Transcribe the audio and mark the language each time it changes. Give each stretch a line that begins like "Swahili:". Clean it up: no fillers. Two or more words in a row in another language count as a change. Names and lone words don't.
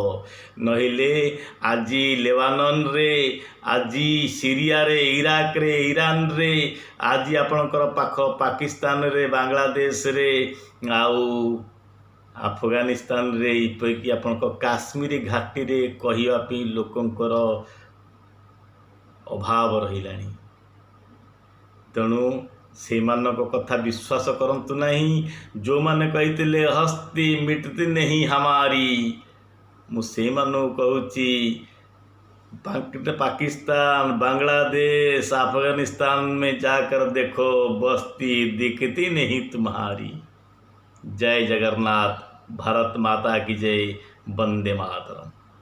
Odia: ନହେଲେ ଆଜି ଲେବାନନରେ, ଆଜି ସିରିଆରେ, ଇରାକରେ, ଇରାନରେ, ଆଜି ଆପଣଙ୍କର ପାଖ ପାକିସ୍ତାନରେ, ବାଂଲାଦେଶରେ, ଆଉ ଆଫଗାନିସ୍ତାନରେ, ଏପରିକି ଆପଣଙ୍କ କାଶ୍ମୀର ଘାଟିରେ କହିବା ପାଇଁ ଲୋକଙ୍କର ଅଭାବ ରହିଲାଣି। ତେଣୁ ସେମାନଙ୍କ କଥା ବିଶ୍ୱାସ କରନ୍ତୁ ନାହିଁ। ଯେଉଁମାନେ କହିଥିଲେ
Hindi: हस्ती मिटती नहीं हमारी,
Odia: ମୁଁ ସେଇମାନଙ୍କୁ କହୁଛି
Hindi: पाकिस्तान, बांग्लादेश, अफगानिस्तान में जाकर देखो बस्ती दिखती नहीं तुम्हारी। जय जगन्नाथ, भारत माता की जय, वंदे मातरम।